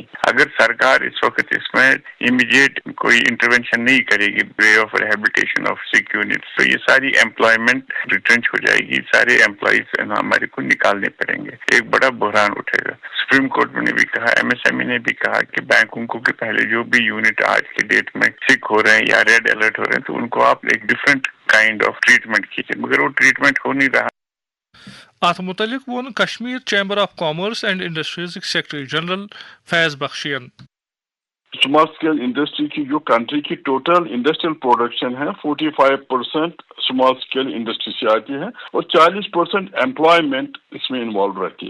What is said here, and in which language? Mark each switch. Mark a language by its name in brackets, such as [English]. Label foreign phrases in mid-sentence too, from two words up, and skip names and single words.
[Urdu] اگر سرکار اس وقت اس میں امیڈیٹ کوئی انٹروینشن نہیں کرے گی [English] way of rehabilitation of sick units, [Urdu] تو یہ ساری [English] employment retrench [Urdu] ہو جائے گی, سارے امپلائیز ہمارے کو نکالنے پڑیں گے, ایک بڑا بحران اٹھے گا. سپریم کورٹ نے بھی کہا, MSME نے بھی کہا کہ بینکوں کو کہ پہلے جو بھی یونٹ آج کے ڈیٹ میں سک ہو رہے ہیں یا [English] red alert [Urdu] ہو رہے ہیں تو ان کو آپ ایک [English] different kind of treatment [Urdu] کیجیے, مگر وہ ٹریٹمنٹ ہو نہیں رہا. [Kashmiri] اتھ متعلق وون کشمیر چیمبر آف کامرس اینڈ انڈسٹریز [English] Secretary General [Kashmiri] فیض بخشین. [English] small scale industry [Urdu] کی جو کنٹری کی [English] total industrial production [Urdu] ہے 45% [English] small scale industry [Urdu] سے آتی ہے اور 40% امپلائمنٹ اس میں انوالو رہتی ہے.